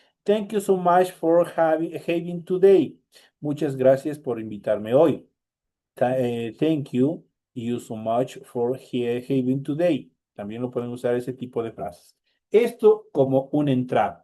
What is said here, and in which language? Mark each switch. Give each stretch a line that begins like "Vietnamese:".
English: Thank you so much for having today.
Spanish: Muchas gracias por invitarme hoy.
English: Thank you so much for having today.
Spanish: También lo pueden usar ese tipo de frases. Esto como una entrada.